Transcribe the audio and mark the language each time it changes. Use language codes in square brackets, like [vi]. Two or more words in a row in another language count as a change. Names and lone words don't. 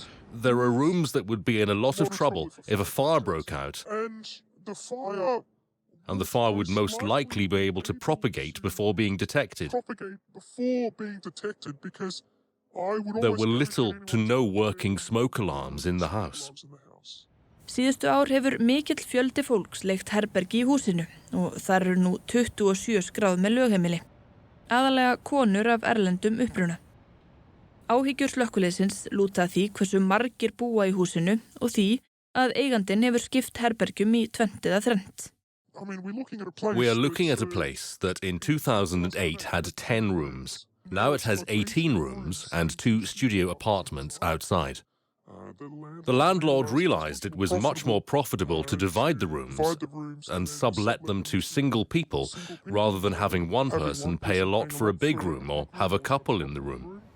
[en] There are rooms that would be in a lot of trouble if a fire broke out, and the fire would most likely be able to propagate before being detected. There were little to no working smoke alarms in the house. [is] Síðustu ár hefur mikill fjöldi fólks leigt herbergi í húsinu og þar eru nú 27 skráð með lögheimili. Aðalega konur af erlendum uppruna. Áhyggjur slökkviliðsins lúta að því hversu margir búa í húsinu og því að eigandinn hefur skipt herbergjum í tvennt eða þrennt. [en] We are looking at a place that in 2008 had 10 rooms. Now it has 18 rooms and 2 studio apartments outside. The landlord realized it was much more profitable to divide the rooms and sublet them to single people rather than having one person pay a lot for a big room or have a couple in the room.